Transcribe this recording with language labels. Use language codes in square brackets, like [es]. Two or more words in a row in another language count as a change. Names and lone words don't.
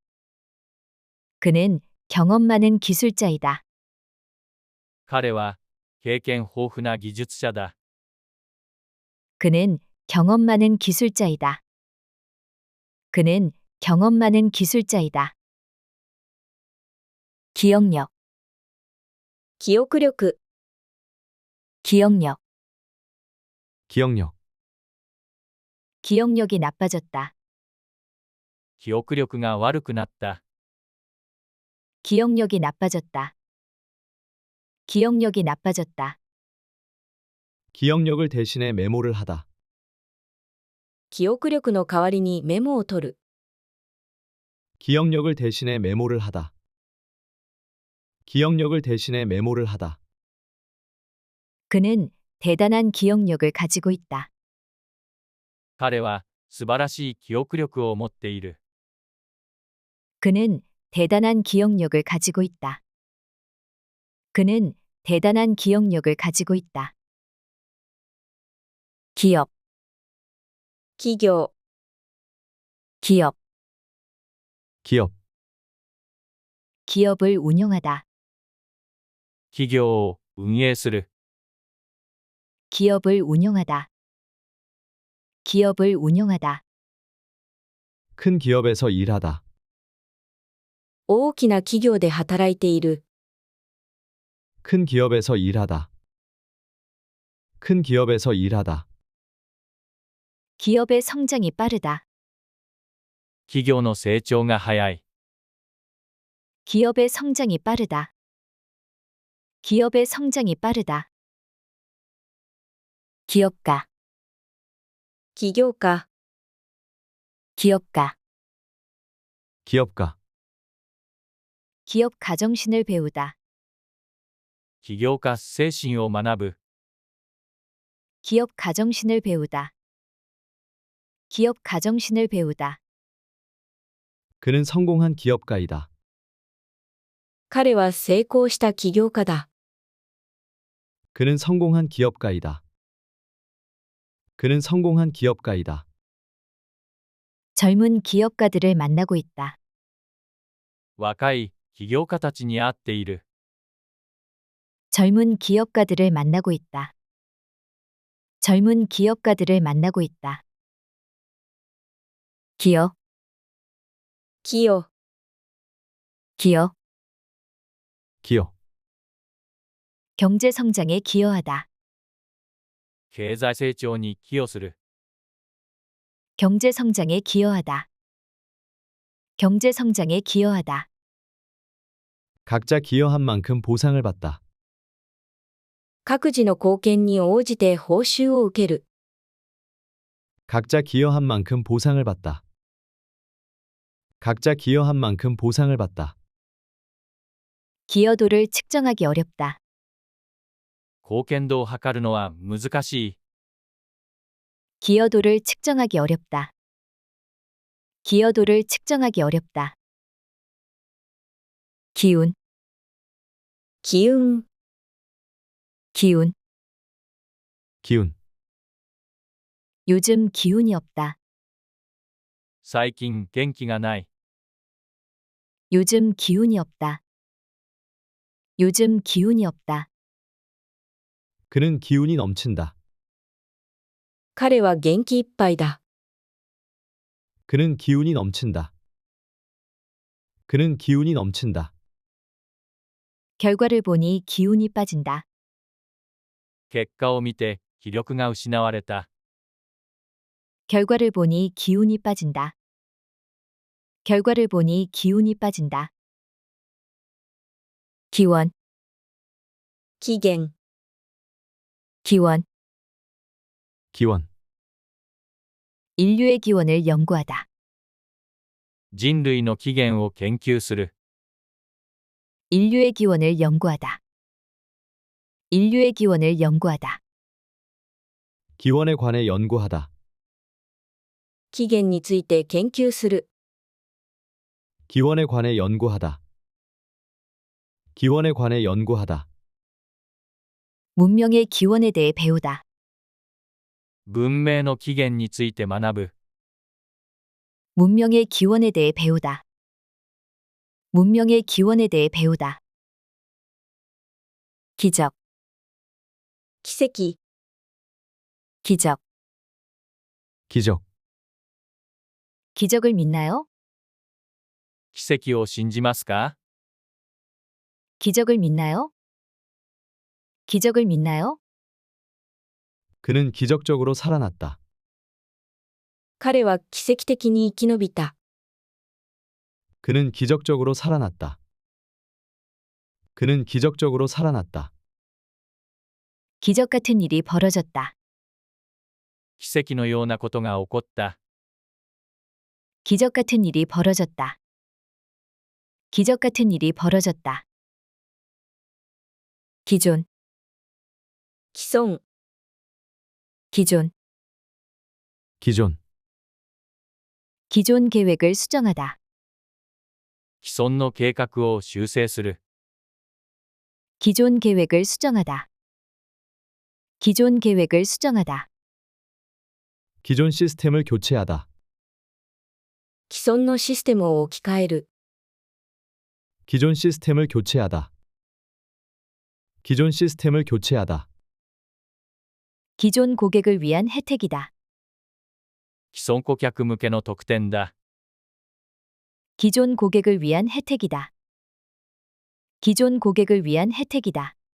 [ko] 그는 경험 많은 기술자이다. [ja] 彼は経験豊富な技術者だ。 [ko] 그는 경험 많은 기술자이다. 그는 경험 많은 기술자이다. 기억력, [ja] 記憶力、 [ko] 기억력, 기억력, 기억력이 나빠졌다. [ja] 記憶力が悪くなった。 [ko] 기억력이 나빠졌다. 기억력이 나빠졌다. 기억력을 대신해 메모를 하다. [ja] 記憶力の代わりにメモを取る。 [ko] 기억력을 대신해 메모를 하다. 기억력을 대신해 메모를 하다. 그는 대단한 기억력을 가지고 있다. [ja] 彼は素晴らしい記憶力を持っている。 [ko] 그는 대단한 기억력을 가지고 있다. 그는 대단한 기억력을 가지고 있다. 기업, [ja] 企業、 [ko] 기업, 기업, 기업을 운영하다. [ja] 企業を運営する。 [ko] 기업을 운영하다. 기업을 운영하다. 큰 기업에서 일하다. [ja] 大きな企業で働いている。 [ko] 큰 기업에서 일하다. 큰 기업에서 일하다. 기업의 성장이 빠르다. [ja] 企業の成長が早い。 [ko] 기업의 성장이 빠르다. 기업의 성장이 빠르다. 기업가, [ja] 起業家、 [ko] 기업가, 기업가, 기업 가정신을 배우다. [ja] 起業家精神を学ぶ。 [ko] 기업 가정신을 배우다. 기업 가정신을 배우다. 그는 성공한 기업가이다. [ja] 彼は成功した起業家だ。 [ko] 그는 성공한 기업가이다. 그는 성공한 기업가이다. 젊은 기업가들을 만나고 있다. [ja] 若い起業家たちに会っている。 [ko] 젊은 기업가들을 만나고 있다. 젊은 기업가들을 만나고 있다. 기여, [ja] 寄与、 [ko] 기여, 기업, 경제 성장에 기여하다. [ja] 経済成長に寄与する。 [ko] 경제 성장에 기여하다. 경제 성장에 기여하다. 각자 기여한 만큼 보상을 받다. [ja] 各自の貢献に応じて報酬を受ける。 [ko] 각자 기여한 만큼 보상을 받다. 각자 기여한 만큼 보상을 받다. 기여도를 측정하기 어렵다. [ja] 貢献度を測るのは難しい。 [ko] 기여도를 측정하기 어렵다. 기여도를 측정하기 어렵다. 기운, [ja] 機運、 [ko] 기운. 기운, 요즘 기운이 없다. [ja] 最近元気がない。 [ko] 요즘 기운이 없다. 요즘 기운이 없다. 그는 기운이 넘친다. [ja] 彼は元気いっぱいだ。 [ko] 그는 기운이 넘친다. 그는 기운이 넘친다. 결과를 보니 기운이 빠진다. [ja] 結果を見て気力が失われた。 [ko] 결과를 보니 기운이 빠진다. 결과를 보니 기운이 빠진다. 기원, [ja] 期限、 [ko] 기원, 기원, 인류의 기원을 연구하다. [ja] 人類の起源を研究する。 [ko] 인류의 기원을 연구하다. 인류의 기원을 연구하다. 기원에 관해 연구하다. [ja] 期限について研究する。 [ko] 기원에 관해 연구하다. 기원에 관해 연구하다. 문명의 기원에 대해 배우다. [ja] 文明の起源について学ぶ。 [ko] 문명의 기원에 대해 배우다. 문명의 기원에 대해 배우다. 기적, [ja] 奇跡、 [ko] 기적, 기적, 기적을 믿나요? [ja] 奇跡を信じますか？ [ko] 기적을 믿나요? 기적을 믿나요? 그는 기적적으로 살아났다. [ja] 彼は奇跡的に生き延びた。 [ko] 그는 기적적으로 살아났다. 그는 기적적으로 살아났다. 기적 같은 일이 벌어졌다. [ja] 奇跡のようなことが起こった。 [ko] 기적 같은 일이 벌어졌다. 기적 같은 일이 벌어졌다. 기존, [ja] 既存、 [ko] 기존, 기존, 기존 계획을 수정하다. [ja] 既存の計画を修正する。 [ko] 기존 계획을 수정하다. 기존 계획을 수정하다. 기존 시스템을 교체하다. [ja] 既存のシステムを置き換える。 [ko] 기존 시스템을 교체하다. 기존 시스템을 교체하다. 기존 고객을 위한 혜택이다. [ja] 既存顧客向けの特典だ。 [ko] 기존 고객을 위한 혜택이다. 기존 고객을 위한 혜택이다.